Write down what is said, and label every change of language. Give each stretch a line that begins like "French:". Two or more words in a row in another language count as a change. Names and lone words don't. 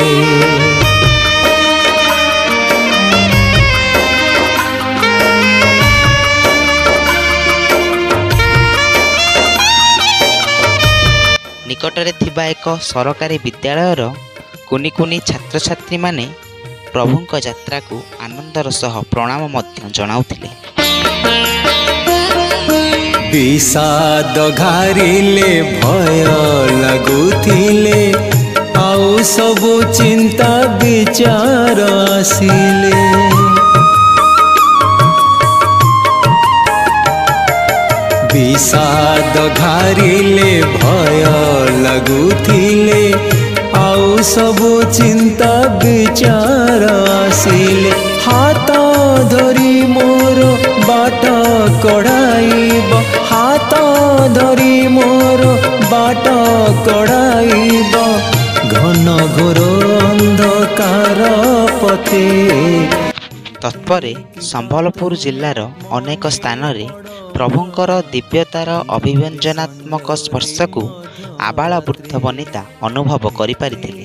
Odia: ନିକଟରେ ଥିବା ଏକ ସରକାରୀ ବିଦ୍ୟାଳୟର କୁନି କୁନି ଛାତ୍ରଛାତ୍ରୀମାନେ ପ୍ରଭୁଙ୍କ ଯାତ୍ରାକୁ ଆନନ୍ଦର ସହ ପ୍ରଣାମ ମଧ୍ୟ ଜଣାଉଥିଲେ। ବିଷାଦ ଘାରିଲେ ଭୟ ଲାଗୁଥିଲେ, ଆଉ ସବୁ ଚିନ୍ତା ବିଚାର ଆସିଲେ। ବିଷାଦ ଘାରିଲେ ଭୟ ଲଗୁଥିଲେ, ଆଉ ସବୁ ଚିନ୍ତା ବିଚାର ଆସିଲେ। ହାତ ଧରି ମୋର ବାଟ କଢ଼ାଇବ, ହାତ ଧରି ମୋର ବାଟ କଢ଼ାଇବ ଘନ ଘୋର ଅନ୍ଧକାର ପଥେ। ତତ୍ପରେ ସମ୍ବଲପୁର ଜିଲ୍ଲାର ଅନେକ ସ୍ଥାନରେ ପ୍ରଭୁଙ୍କର ଦିବ୍ୟତାର ଅଭିବ୍ୟଞ୍ଜନାତ୍ମକ ସ୍ପର୍ଶକୁ ଆବାଳ ବୃଦ୍ଧ ବନିତା ଅନୁଭବ କରିପାରିଥିଲେ।